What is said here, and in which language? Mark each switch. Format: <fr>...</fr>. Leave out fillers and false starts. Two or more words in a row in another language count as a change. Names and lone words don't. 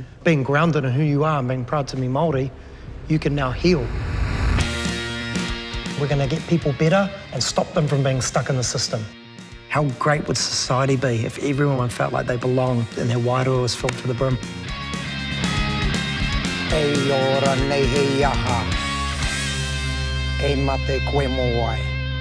<en>Being grounded in who you are and being proud to be Māori, you can now heal. We're going to get people better and stop them from being stuck in the system. How great would society be if everyone felt like they belonged and their wairoa was filled to the brim?</en> <mi>E ora nei he aha, e mate koe mo wai.</mi>